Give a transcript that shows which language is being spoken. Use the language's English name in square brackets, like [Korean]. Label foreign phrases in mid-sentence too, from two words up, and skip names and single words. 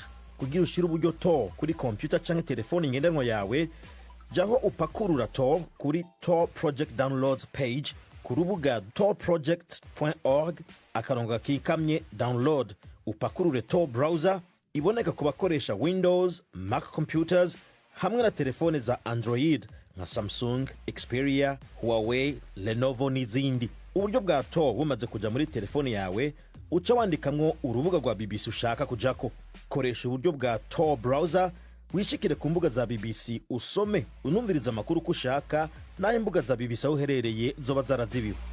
[Rundi] Kugira ushire uburyo Tor kuri computer cyangwa telefone ngendanwa yawe, jaho upakurura Tor kuri Tor Project [English] Downloads page [Rundi] ku rubuga torproject.org, akarongo kikamye download. Upakurure Tor browser, iboneka ku bakoresha Windows, Mac computers hamwe na telefone za Android nka Samsung, Xperia, Huawei, Lenovo n'izindi. Uburyo bwa Tor bumaze kuja muri telefone yawe, uca wandikamwo urubuga rwa BBC ushaka kujako. Koresha uburyo bwa Tor browser, wishikire ku mbuga za BBC usome unumviriza amakuru ko ushaka, naho imbuga za BBC aho uherereye zoba zarazibiwe.